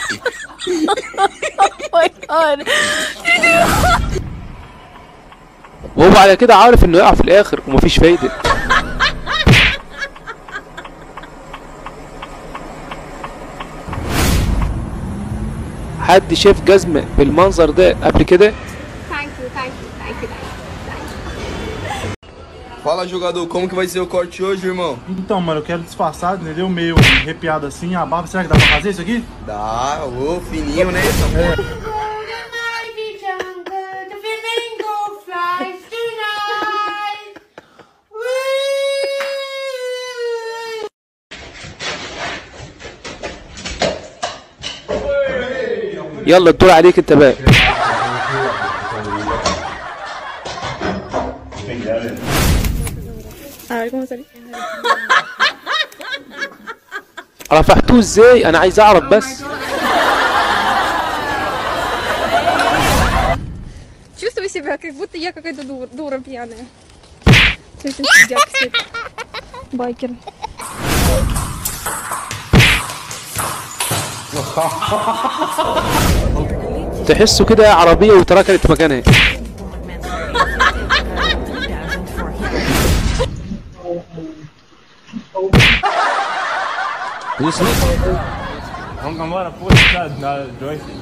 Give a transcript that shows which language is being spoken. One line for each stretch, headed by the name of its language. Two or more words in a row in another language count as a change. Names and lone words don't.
Arabic: وهو على كده عارف انه يقع في الاخر ومفيش فايدة. حد شاف جزمة بالمنظر ده قبل كده؟
Portuguese: Fala, jogador, como que vai ser o corte hoje, irmão? Então, mano, eu quero disfarçado, entendeu? Meio arrepiado assim, a barba. Será que dá pra fazer isso aqui? Dá, ô, fininho, né?
Arabic: يلا الدور عليك انت بقى. رفعتوه ازاي؟ انا عايز اعرف بس.
Russian: Чувствую себя, как будто я какая-то дура пьяная. С этим дядькой. Байкер.
Arabic: تحسه كده عربية وتركنت مكانها.
Portuguese: Vamos embora, força, na Joyce.